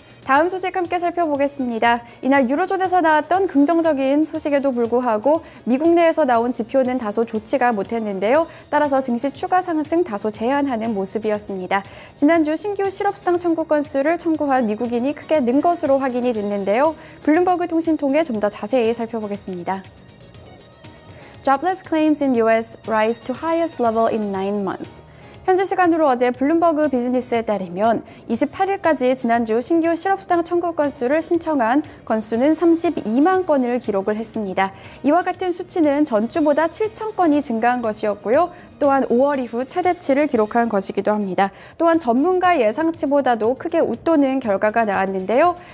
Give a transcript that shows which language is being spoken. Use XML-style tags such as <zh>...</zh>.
<ko>다음 소식 함께 살펴보겠습니다. 이날 유로존에서 나왔던 긍정적인 소식에도 불구하고 미국 내에서 나온 지표는 다소 좋지가 못했는데요. 따라서 증시 추가 상승 다소 제한하는 모습이었습니다. 지난주 신규 실업수당 청구 건수를 청구한 미국인이 크게 는 것으로 확인이 됐는데요. 블룸버그 통신 통해 좀 더 자세히 살펴보겠습니다.</ko> <en>Jobless claims in U.S. rise to highest level in 9 months.</en> <ko>현지 시간으로 어제 블룸버그 비즈니스에 따르면 28일까지 지난주 신규 실업수당 청구 건수를 신청한 건수는 32만 건을 기록을 했습니다. 이와 같은 수치는 전주보다 7천 건이 증가한 것이었고요. 또한 5월 이후 최대치를 기록한 것이기도 합니다. 또한 전문가 예상치보다도 크게 웃도는 결과가 나왔는데요.</ko>